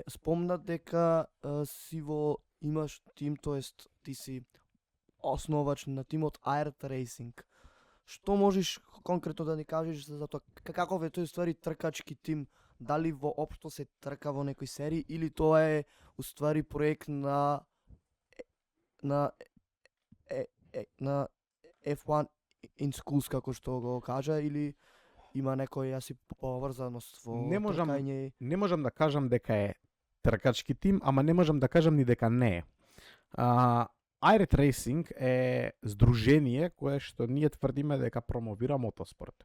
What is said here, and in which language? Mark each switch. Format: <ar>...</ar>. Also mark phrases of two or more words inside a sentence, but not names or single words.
<mk>Спомна дека си во имаш тим, тоест ти си основач на тимот Aert Racing. Што можеш конкретно да ни кажеш за тоа? Каков е тој ствари тркачки тим? Дали воопшто се трка во некој серии или тоа е уствари проект на F1 in schools, како што го кажа, или има некоја си поврзаност во Не можам- тркање? Не можам да кажам дека е тркачки тим, ама не можам да кажам ни дека не е. Aert Racing е здружение кое што ние тврдиме дека промовира мотоспорт.</mk>